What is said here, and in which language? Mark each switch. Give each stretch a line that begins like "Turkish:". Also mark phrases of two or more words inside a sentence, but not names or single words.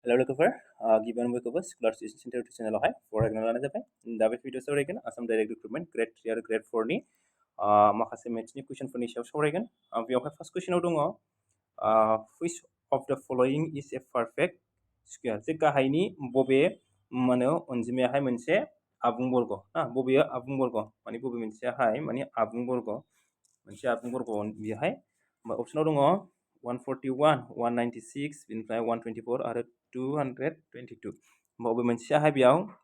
Bodo: Hello लोगोफोर गिबियावनो बयखौबो स्कलार टिउसन सेन्टार इउटुब चेनेलावहाय फरायग्रा लानाय जाबाय दा बे भिडिअ सावरायगोन आसाम डाइरेक्ट रिक्रुटमेन्ट ग्रेड 3 आरो ग्रेड 4 नि माखासे मेथ्सनि कुइसनफोरनि सायाव सावरायगोन बेयावहाय फार्स्ट कुइसनाव दङ
English: which of the following is a perfect square
Bodo: जे गाहायनि बबे माने अनजिमायाहाय मोनसे आबुं बर्ग ना बबेया आबुं बर्ग माने बबे मोनसेयाहाय माने आबुं बर्ग मोनसे आबुं बर्ग बेहाय अपसनाव दङ 141 196 बिनिफ्राय 124 आरो 222 बबे मोनसेयाहाय बेयाव